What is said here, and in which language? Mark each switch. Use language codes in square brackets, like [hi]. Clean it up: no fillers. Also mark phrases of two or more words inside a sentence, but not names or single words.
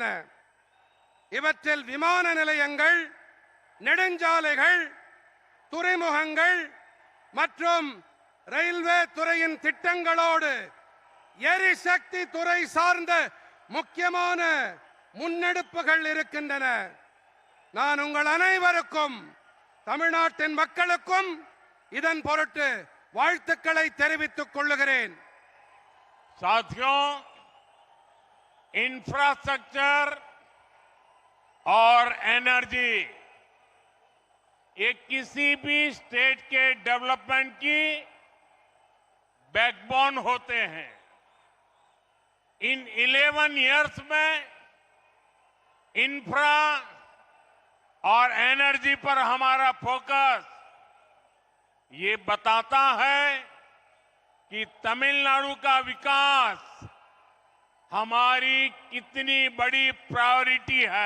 [ta] இவற்றில் விமான நிலையங்கள், நெடுஞ்சாலைகள், துறைமுகங்கள் மற்றும் ரயில்வே துறையின் திட்டங்களோடு எரிசக்தி துறை சார்ந்த முக்கியமான முன்னெடுப்புகள் இருக்கின்றன. நான் உங்கள் அனைவருக்கும், தமிழ்நாட்டின் மக்களுக்கும் இதன் பொருட்டு வாழ்த்துக்களை தெரிவித்துக் கொள்ளுகிறேன். [hi] साथियों, इंफ्रास्ट्रक्चर और एनर्जी, ये किसी भी स्टेट के डेवलपमेंट की बैकबोन होते हैं। इन 11 इयर्स में इंफ्रा और एनर्जी पर हमारा फोकस ये बताता है कि तमिलनाडु का विकास हमारी कितनी बड़ी प्रायोरिटी है।